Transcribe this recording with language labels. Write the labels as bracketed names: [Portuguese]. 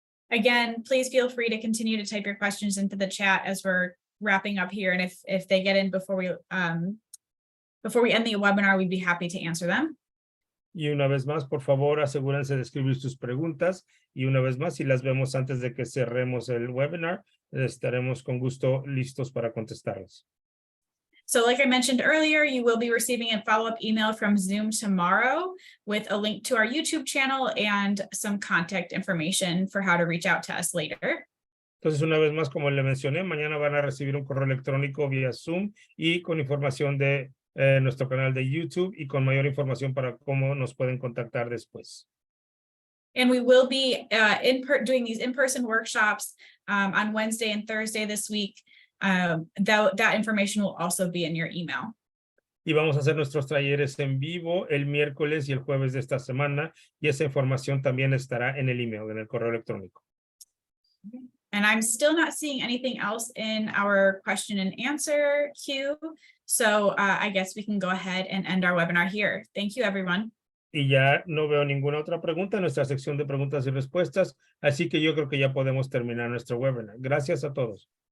[English] Again, please feel free to continue to type your questions into the chat as we're wrapping up here. And if they get in before we end the webinar, we'd be happy to answer them. [Spanish] Y una vez más, por favor, asegúrense de escribir sus preguntas. Y una vez más, si las vemos antes de que cerremos el webinar, estaremos con gusto listos para contestarlas. [English] So like I mentioned earlier, you will be receiving a follow-up email from Zoom tomorrow with a link to our YouTube channel and some contact information for how to reach out to us later. [Spanish] Entonces, una vez más, como le mencioné, mañana van a recibir un correo electrónico vía Zoom y con información de nuestro canal de YouTube y con mayor información para cómo nos pueden contactar después. [English] And we will be doing these in-person workshops on Wednesday and Thursday this week. That information will also be in your email. [Spanish] Y vamos a hacer nuestros talleres en vivo el miércoles y el jueves de esta semana, y esa información también estará en el email, en el correo electrónico. [English] And I'm still not seeing anything else in our question and answer queue. So I guess we can go ahead and end our webinar here. Thank you, everyone. [Spanish] Y ya no veo ninguna otra pregunta en nuestra sección de preguntas y respuestas, así que yo creo que ya podemos terminar nuestro webinar. Gracias a todos.